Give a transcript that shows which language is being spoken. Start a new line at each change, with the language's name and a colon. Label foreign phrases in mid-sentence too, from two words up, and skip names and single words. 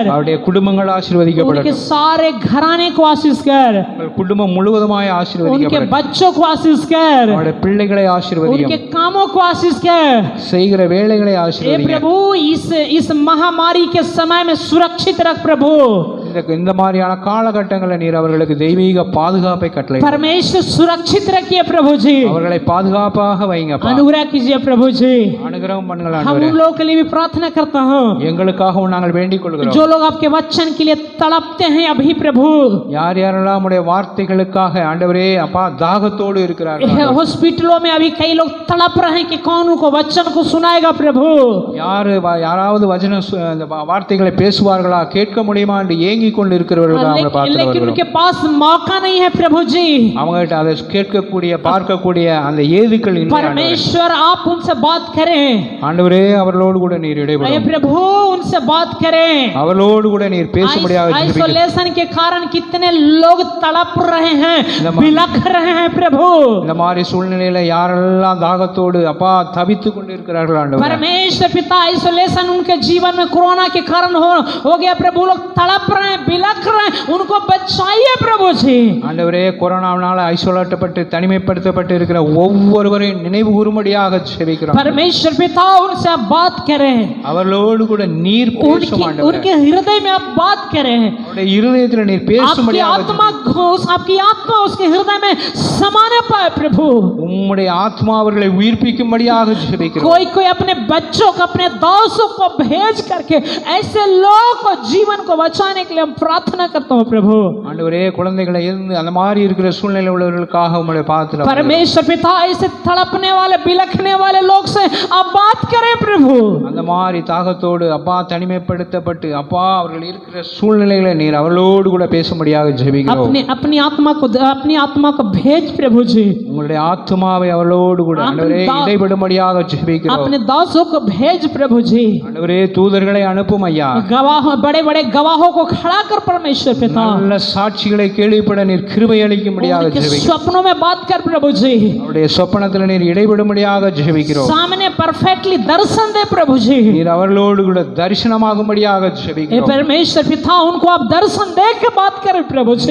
Tamil: அவருடைய குடும்பங்கள் ஆசீர்வதிக்கப்படட்டும்.
Hindi: उनके सारे घराने को आशीष कर.
Tamil: உங்கள் குடும்பம் முழுவதுமாய் ஆசீர்வதிக்கப்படட்டும்.
Hindi: उनके बच्चों को आशीष कर.
Tamil: அவருடைய பிள்ளைகளை ஆசீர்வதியும்.
Hindi: उनके कामों को आशीष कर.
Tamil: செய்கிற வேலைகளை
Hindi: हे
Tamil: ஆசீர்வதியும்.
Hindi: प्रभु, इस महामारी के समय में सुरक्षित रख प्रभु.
Tamil: இந்த மாதிரியான காலகட்டங்களில் நீர் அவர்களுக்கு தெய்வீக பாதுகாப்பை கட்டளை
Hindi: परमेश्वर सुरक्षित रखिए प्रभु जी,
Tamil: அவர்களை பாதுகாப்பாக வைங்கப்பா.
Hindi: अनुग्रह कीजिए प्रभु जी।
Tamil: அனுகிரகம் பண்ணுங்கள்
Hindi: हम
Tamil: ஆண்டவரே.
Hindi: उन लोगों के लिए भी प्रार्थना करता हूँ
Tamil: எங்களுக்காகவும் நாங்கள் வேண்டிக் கொள்கிறோம்.
Hindi: जो लोग आपके वचन के लिए तड़पते हैं अभी प्रभु,
Tamil: யார் யாரெல்லாம் உடைய வார்த்தைகளுக்காக ஆண்டவரே அப்பா தாகத்தோடு இருக்கிறார்கள்,
Hindi: हॉस्पिटलों में अभी कई लोग तड़प रहे हैं कि कौन उनको वचन को सुनाएगा प्रभु।
Tamil: யாராவது வசன அந்த வார்த்தைகளை பேசுவார்களா, கேட்க முடியுமா என்று ஏங்கிக் கொண்டு இருக்கிறவர்கள் அவங்களை
Hindi: लेकिन
Tamil: பார்த்து
Hindi: उनके पास मौका नहीं है प्रभु जी।
Tamil: அவங்ககிட்ட அதை கேட்கக்கூடிய பார்க்கக்கூடிய அந்த ஏதுக்கள் இல்லை ஆண்டவரே.
Hindi: परमेश्वर आप उनसे बात करें
Tamil: ஆண்டவரே, அவர்களோடு கூட நீர்
Hindi: अरे
Tamil: இடைபடும்,
Hindi: प्रभु उनसे बात करें।
Tamil: அவர்களோடு கூட நீர் பேசும்படியாக ஜெபிக்கிறோம்.
Hindi: आइसोलेशन के कारण कितने लोग तड़प रहे हैं, बिलख रहे हैं प्रभु।
Tamil: இந்த மாதிரி சூழ்நிலையில யாரெல்லாம் தாகத்தோடு அப்பா தவித்துக் கொண்டு இருக்கிறார்கள் ஆண்டவரே,
Hindi: परमेश्वर पिता आइसोलेशन उनके जीवन में कोरोना के कारण हो गया प्रभु, लोग तड़प रहे हैं, बिलख रहे हैं, उनको बचाइए प्रभु जी।
Tamil: ஆண்டவரே, கொரோனாவினால ஐசோலேட்டப்பட்டு தனிமைப்படுத்தப்பட்டு இருக்கிற ஒவ்வொருவரையும் நினைவு கூறும்படியாக ஜெபிக்கிறோம்.
Hindi: परमेश्वर पिता उनसे आप बात करें,
Tamil: அவர்களோடு கூட நீர் பேசும் ஆண்டவரே,
Hindi: उनके हृदय में आप बात करें,
Tamil: அவருடைய இருதயத்தில் நீர்
Hindi: आपकी
Tamil: பேசும்படியாக
Hindi: आत्मा उसके हृदय में समाने पाए प्रभु।
Tamil: உம்முடைய ஆத்மா அவர்களை உயிர்ப்பிக்கும்படியாக ஜெபிக்கிறோம்.
Hindi: कोई अपने बच्चों को अपने दासों को भेज करके ऐसे लोगों को जीवन को बचाने के लिए हम प्रार्थना करता हूँ प्रभु।
Tamil: ஆண்டவரே, குழந்தைகளை இருந்து அந்த மாதிரி இருக்கிற சூழ்நிலை உள்ளவர்களுக்காக உம்முடைய பாத்திரம்
Hindi: परमेश्वर पिता ऐसे तड़पने वाले बिलखने वाले लोग से आप बात करें प्रभु।
Tamil: அந்த மாதிரி தாகத்தோடு அப்பா தனிமைப்படுத்தப்பட்டு அப்பா அவர்கள் இருக்கிற சூழ்நிலைகளை நீர் அவர்களோடு கூட பேசும்படியாக ஜெபிக்கிறோம்.
Hindi: अपनी आत्मा को भेज प्रभु जी,
Tamil: உங்களுடைய ஆத்மாவை அவர்களோடு கூட ஆண்டவரே இடைபடும்படியாக ஜெபிக்கிறோம்.
Hindi: अपने दासों को भेज प्रभु जी,
Tamil: ஆண்டவரே தூதர்களை அனுப்பும் ஐயா,
Hindi: बड़े बड़े गवाहों को खड़ा कर परमेश्वर पिता,
Tamil: நல்ல சாட்சிகளை கேள்விப்பட நீர் கிருபை அளிக்கும்படியாக ஜெபிக்கிறோம்.
Hindi: स्वप्नों में बात कर प्रभु जी,
Tamil: அவருடைய சொப்பனத்தில் நீர் இடைபடும்படியாக ஜெபிக்கிறோம்.
Hindi: सामने परफेक्टली दर्शन दे प्रभु जी,
Tamil: நீர் அவர்களோடு கூட தரிசனமாகும்படியாக ஜெபிக்கிறோம்.
Hindi: परमेश्वर पिता उनको आप दर्शन दे के बात करें प्रभु जी।